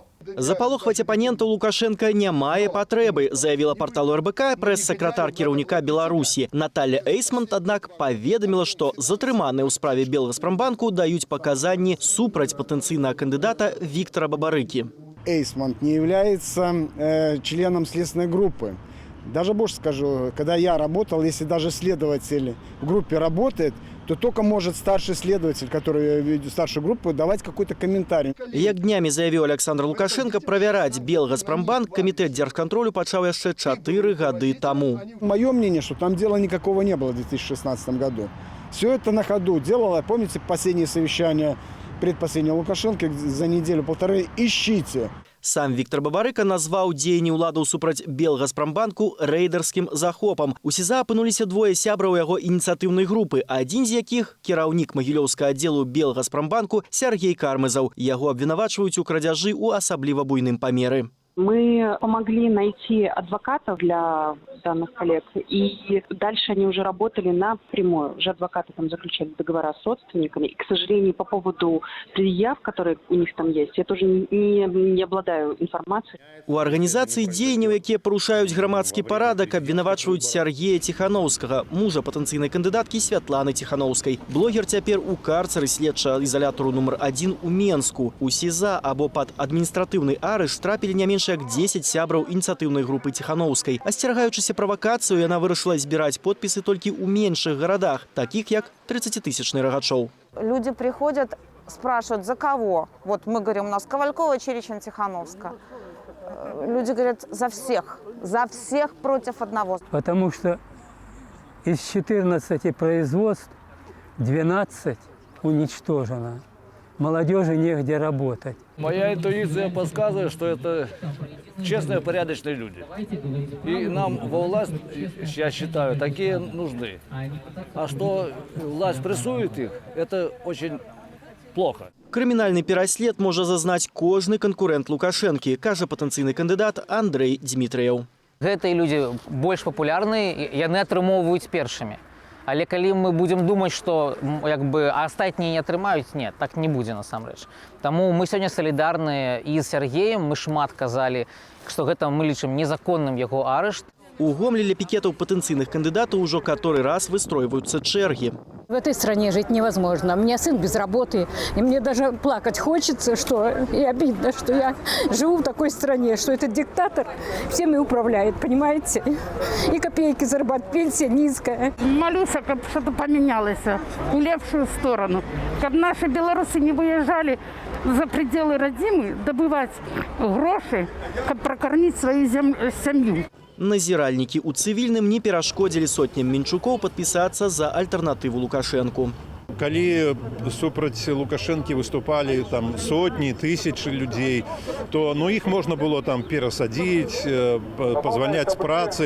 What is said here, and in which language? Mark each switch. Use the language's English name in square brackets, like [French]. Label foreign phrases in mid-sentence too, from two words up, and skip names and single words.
[Belarusian] Запалохваць апанента Лукашенко не мае патрэбы, заявила порталу РБК прэс-сакратар кіраўніка Беларусі. Наталья Эйсмонт, аднак, паведаміла, што затрыманыя ў справе Белгазпромбанку даюць паказанні супраць патэнцыйнага кандыдата Виктора Бабарыкі. [Russian] Эйсмонт не является членом следственной группы. Даже больше скажу, когда я работал, если даже следователь в группе работает, то только может старший следователь, который ведет старшую группу, давать какой-то комментарий. Як днямі заявіў Александр Лукашенко, правяраць Белгазпромбанк камітэт дзяржкантролю пачаў яшчэ 4 гады таму. Мое мнение, что там дела никакого не было в 2016 году. Все это на ходу делало. Помните последнее совещание, предпоследнее Лукашенко за неделю-полторы? Ищите. [Belarusian] Сам Виктор Бабарыка назваў дзеянні ўладаў супраць Белгазпромбанку рэйдарскім захопам. У СІЗА апынуліся двое сябраў яго ініцыятыўнай групы, адзін з якіх кіраўнік магілёўскага аддзелу Белгазпромбанку Сергей Кармызаў. Яго абвінавачваюць у крадзяжы ў асабліва буйным памеры. [Russian] Мы помогли найти адвокатов для данных коллег, и дальше они уже работали напрямую. Уже адвокаты там заключали договора с родственниками. И, к сожалению, по поводу предъяв, которые у них там есть, я тоже не обладаю информацией. [Belarusian] У арганізацыі дзеянняў, якія парушаюць грамадскі парадак, абвінавачваюць Сергея Тихановскага, мужа патэнцыйнай кандыдаткі Святланы Тихановскай. Блогер цяпер у карцеры следчага ізалятару нумар 1 у Менску. У СІЗА або пад адміністратыўны арышт трапілі не менш як 10 сябраў ініцыятыўнай групы Тихановскай. Асцерагаючыся правакацыю, яна вырашыла збіраць подпісы толькі ў меншых гарадах, такіх як 30-тысячны Рагачоў. [Russian] Люди приходят, спрашивают, за кого? Вот мы говорим, у нас Ковалькова, Черечин, Тихановская. Люди говорят, за всех против одного. Потому что из 14 производств 12 уничтожено. Молодежи негде работать. Моя интуиция подсказывает, что это честные, порядочные люди. И нам во власть, я считаю, такие нужны. А что власть прессует их, это очень плохо. [Belarusian] Крымінальны пераслед можа зазнаць кожны канкурэнт Лукашэнкі, кажа патэнцыйны кандыдат Андрей Дмітрыяў. Гэтыя людзі больш папулярныя, яны атрымоўваюць першымі. Але калі мы будем думаць, што астатнія не атрымаюць, не, так не будзе насамрэч. Таму мы сёння салідарныя і з Сергеем, мы шмат казалі, што гэта мы лічым незаконным яго арышт. У Гомлі ля пікетаў патэнцыйных кандыдатаў ужо каторы раз выстройваюцца чэргі. [Russian] В этой стране жить невозможно. У меня сын без работы, и мне даже плакать хочется, что и обидно, что я живу в такой стране, что этот диктатор всеми управляет, понимаете? И копейки зарабатывать, пенсия низкая. Молюсь, чтобы что-то поменялось в лепшую сторону. Чтобы наши белорусы не выезжали за пределы родимы добывать гроши, чтобы прокормить свою семью. [Belarusian] Назіральнікі ў цывільным не перашкодзілі сотням мінчукоў падпісацца за альтэрнатыву Лукашэнку. Калі супраць Лукашэнкі выступалі там сотні, тысячы людзей, то іх можна было там перасадзіць, пазвальняць з працы.